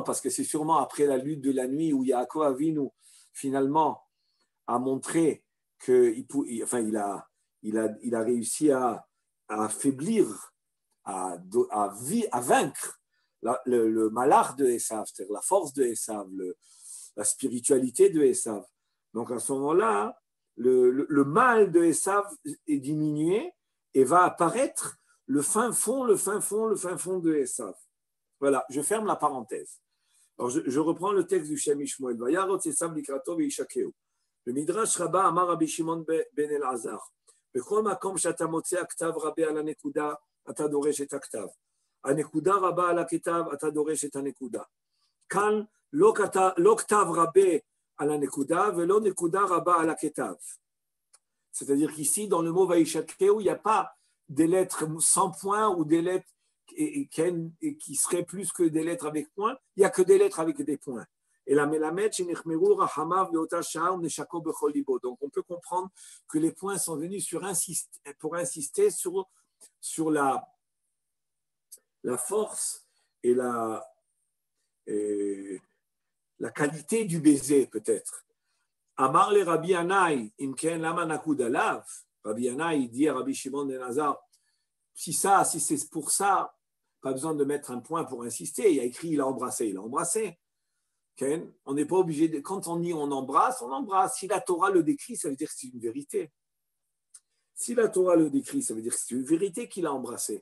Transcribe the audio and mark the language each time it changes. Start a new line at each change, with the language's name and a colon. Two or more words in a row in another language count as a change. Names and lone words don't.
French: Parce que c'est sûrement après la lutte de la nuit où Yaakov Avinu, finalement, a montré qu'il a réussi à affaiblir, à vaincre le malach de Esav, c'est-à-dire la force de Esav, la spiritualité de Esav. Donc à ce moment-là, le mal de Esav est diminué et va apparaître le fin fond de Esav. Voilà, je ferme la parenthèse. Alors je reprends le texte du Shem Ishmael.
Hebrew: וירץ עשו לקראתו וישקהו. Le Midrash Rabbah אמר רבי שמעון בן אלעזר. בכל מקום שאתה מוצא הכתב רבה על הנקודה, אתה דורש את הכתב. הנקודה רבה על הכתב, אתה דורש את הנקודה. כאן לא כתב רבה על הנקודה ולא נקודה רבה על הכתב.
French: C'est-à-dire qu'ici, dans le mot Vaishakeu, il n'y a pas des lettres sans point ou des lettres qui seraient plus que des lettres avec point. Il n'y a que des lettres avec des points. Et la melamed, donc on peut comprendre que les points sont venus pour insister sur la force et la qualité du baiser peut-être.
Hebrew: אמר לו רבי ינאי, אם כן למה נקוד עליו.
French: Rabbi Yannai dit à Rabbi Shimon ben Elazar, si c'est pour ça, pas besoin de mettre un point pour insister. Il a écrit, il a embrassé. On n'est pas obligé de. Quand on dit on embrasse, on embrasse. Si la Torah le décrit, ça veut dire que c'est une vérité. Si la Torah le décrit, ça veut dire que c'est une vérité qu'il a embrassé.